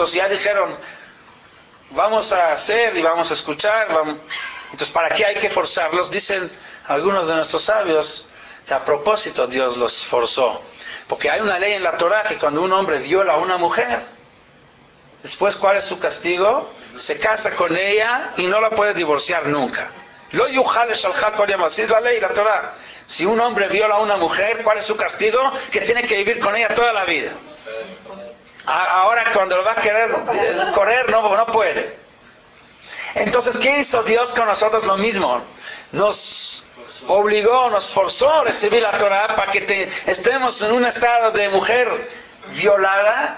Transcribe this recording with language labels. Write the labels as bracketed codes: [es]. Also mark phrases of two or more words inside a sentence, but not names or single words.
[es] Si ya dijeron, vamos a hacer y vamos a escuchar, entonces, ¿para qué hay que forzarlos? Dicen algunos de nuestros sabios que a propósito Dios los forzó. Porque hay una ley en la Torah que cuando un hombre viola a una mujer, después, ¿cuál es su castigo? Se casa con ella y no la puede divorciar nunca. [he] לא יוכל שלחה כל ימיו. [es] Así es la ley, la Torah. Si un hombre viola a una mujer, ¿cuál es su castigo? Que tiene que vivir con ella toda la vida. Ahora cuando lo va a querer correr, no puede. Entonces, ¿qué hizo Dios con nosotros? Lo mismo. Nos obligó, nos forzó a recibir la Torah para que estemos en un estado de mujer violada.